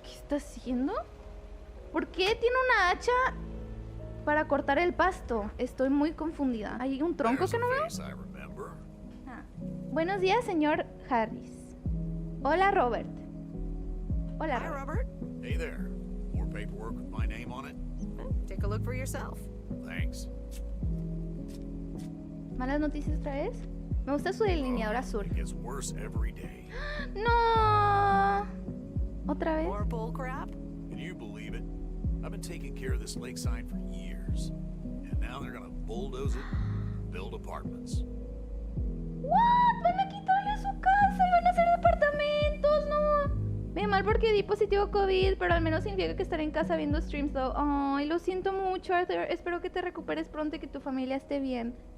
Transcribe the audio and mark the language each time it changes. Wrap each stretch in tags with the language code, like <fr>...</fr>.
<es>está haciendo? ¿Por qué tiene una hacha para cortar el pasto? Estoy muy confundida. ¿Hay un tronco que no veo? Ah. Buenos días, señor Harris. Hola, Robert. Hola, Robert.</es> <en>Hey there. More paperwork with my name on it? Take a look for yourself. Thanks.</en> <es>¿Malas noticias otra vez? Me gusta su delineador azul.</es> <en>It gets worse every day.</en> <es>No. ¿Otra vez?</es> <en>More bull crap? Can you believe it? I've been taking care of this lake sign for years. And now they're gonna bulldoze it and build apartments. ¿What?</en> <es>Van a quitarle su casa y van a hacer departamentos, no. Me mal porque di positivo COVID, pero al menos significa que estaré en casa viendo streams, though. Ay, lo siento mucho, Arthur. Espero que te recuperes pronto y que tu familia esté bien.</es>